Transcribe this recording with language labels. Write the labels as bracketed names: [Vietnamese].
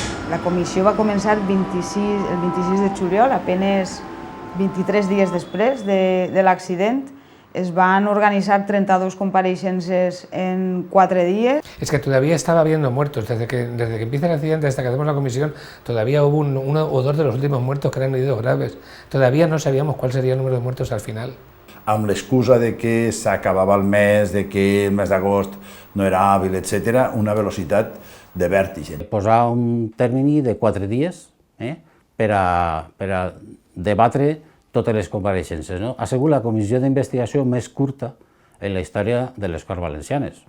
[Catalan] La comissió va començar el 26 de juliol, apenas 23 dies després de l'accident. Es van organizar 32 compareixences en 4 días. [Spanish] Es que todavía estaba habiendo muertos. Desde que empieza el accidente hasta que hacemos la comisión, todavía hubo uno o dos de los últimos muertos que eran heridos graves. Todavía no sabíamos cuál sería el número de muertos al final. [Catalan] Amb l'excusa de que s'acabava el mes, de que el mes d'agost no era hàbil, etc., una velocitat de vèrtige. Posar un termini de 4 dies per a debatre totes les compareixences. Ha sigut la comissió d'investigació més curta en la història de les Corts Valencianes.